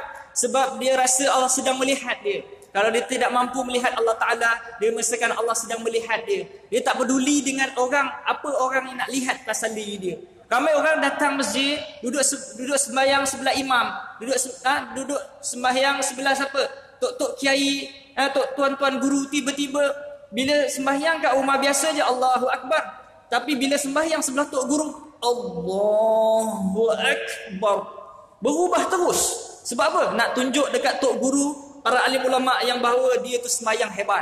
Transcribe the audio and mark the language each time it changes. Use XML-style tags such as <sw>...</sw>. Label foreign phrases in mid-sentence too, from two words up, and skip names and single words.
<ms>Sebab dia rasa Allah sedang melihat dia. Kalau dia tidak mampu melihat Allah Ta'ala, dia merasakan Allah sedang melihat dia. Dia tak peduli dengan orang, apa orang yang nak lihat pasal diri dia. Ramai orang datang masjid, duduk sembahyang sebelah imam, duduk sembahyang sebelah siapa? Tok-tok kiai, tuan-tuan guru, tiba-tiba bila sembahyang kat rumah biasa je</ms> <ar>الله أكبر.</ar> <ms>Tapi bila sembahyang sebelah tok guru,</ms> <ar>الله أكبر.</ar> <ms>Berubah terus. Sebab apa? Nak tunjuk dekat tok guru, para alim ulama yang bahawa dia tu sembahyang hebat.</ms>